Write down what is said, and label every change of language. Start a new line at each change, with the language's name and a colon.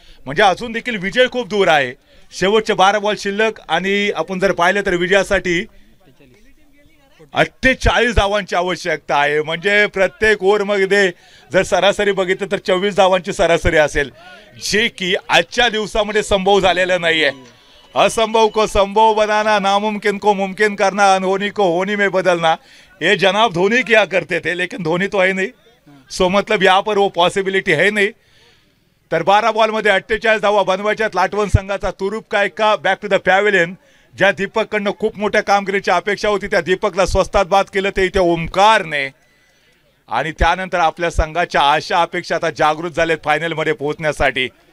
Marathi: म्हणजे अजून देखील विजय खूप दूर आहे. शेवटचे 12 बॉल शिल्लक, आणि आपण जर पाहिलं तर विजयासाठी 48 धावांची आवश्यकता आहे. म्हणजे प्रत्येक ओव्हरमध्ये जर सरासरी बघितलं तर 24 धावांची सरासरी असेल, जे की आजच्या दिवसामध्ये संभव झालेलं नाहीये.
Hindi: असंभव को संभव बनाना, नामुमकिन को मुमकिन करना, अनहोनी को होनी में बदलना, ये जनाब धोनी किया करते थे, लेकिन धोनी तो है नहीं. सो मतलब यहाँ पर वो पॉसिबिलिटी है नहीं.
Marathi: तर 12 बॉलमध्ये 48 धावा बनवायच्यात लाटवण संघाचा.
Hindi: तुरुप का एका
Marathi: बॅक टू द पॅव्हेलियन. ज्या दीपककडनं खूप मोठ्या कामगिरीची अपेक्षा होती त्या दीपकला स्वस्तात बाद केलं ते इथे ओमकारने. आणि त्यानंतर आपल्या संघाच्या आशा अपेक्षा आता जागृत झालेत फायनलमध्ये पोहोचण्यासाठी.